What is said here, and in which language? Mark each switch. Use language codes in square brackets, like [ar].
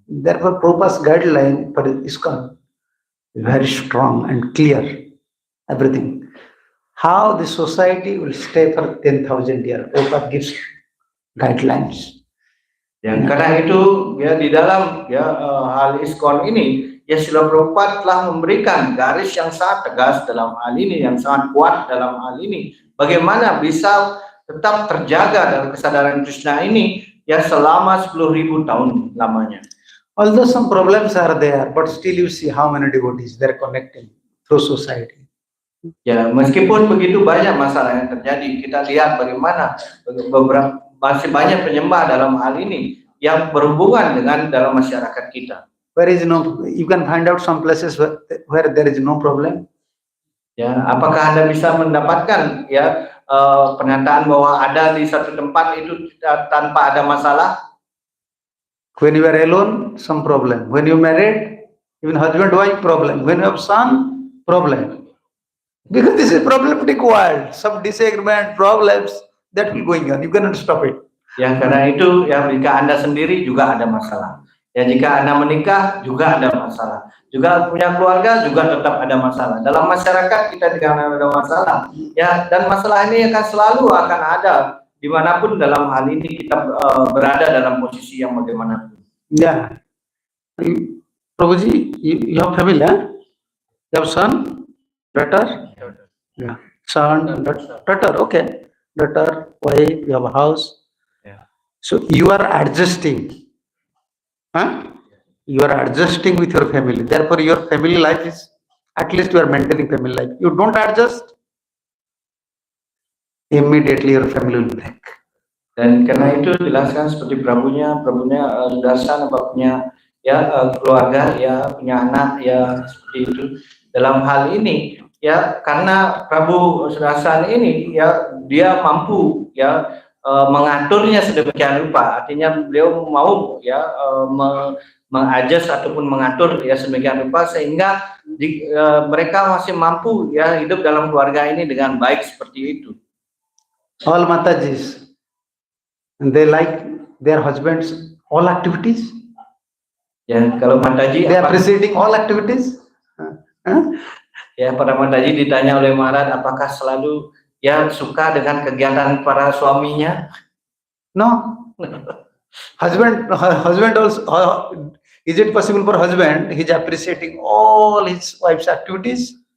[en] Therefore, Prabhupada's guideline for ISKCON is very strong and clear. Everything. How the society will stay for 10,000 years. Prabhupada gives guidelines. [id] Ya, karena itu ya di dalam ya hal ISKCON ini ya Srila Prabhupada telah memberikan garis yang sangat tegas dalam hal ini, yang sangat kuat dalam hal ini. Bagaimana bisa tetap terjaga dalam kesadaran Krishna ini ya selama 10.000 tahun lamanya. [en] Although some problems are there, but still you see how many devotees they are connecting through society. [id] Ya, meskipun begitu banyak masalah yang terjadi, kita lihat bagaimana masih banyak penyembah dalam hal ini yang berhubungan dengan dalam masyarakat kita. [en] Where is no, you can find out some places where there is no problem. [id] Ya, apakah Anda bisa mendapatkan ya pernyataan bahwa ada di satu tempat itu tanpa ada masalah? [en] When you are alone, some problem. When you married, even husband wife problem. When you have son, problem. Because this is problematic world. Some disagreement, problems that will going on. You cannot stop it. [id] Ya, karena itu ya jika Anda sendiri juga ada masalah. Ya, jika Anda menikah juga ada masalah. Juga punya keluarga juga tetap ada masalah. Dalam masyarakat kita juga ada masalah. Ya, dan masalah ini akan selalu akan ada dimanapun dalam hal ini kita berada dalam posisi yang bagaimanapun. [en] Ya, Prabhuji, you have family, huh? You have son, daughter, yeah, son, daughter, okay, daughter, wife, you have a house. Yeah. So you are adjusting, huh? You are adjusting with your family. Therefore, your family life is, at least you are maintaining family life. You don't adjust, immediately your family will break. [id] Dan karena itu jelaskan seperti Prabunya Sudarsan punya ya keluarga ya punya anak ya seperti itu. Dalam hal ini ya karena Prabu Sudarsan ini ya dia mampu ya mengaturnya sedemikian rupa. Artinya beliau mau ya mengadjust ataupun mengatur ya sedemikian rupa sehingga mereka masih mampu ya hidup dalam keluarga ini dengan baik seperti itu. [en] All Matajis, they like their husbands all activities. [id] Ya, kalau Mataji [en] they are appreciating all activities. [id] Ya, para Mataji ditanya oleh Maharaj apakah selalu ya suka dengan kegiatan para suaminya? [en] No. husband also, is it possible for husband, he's appreciating all his wife's activities?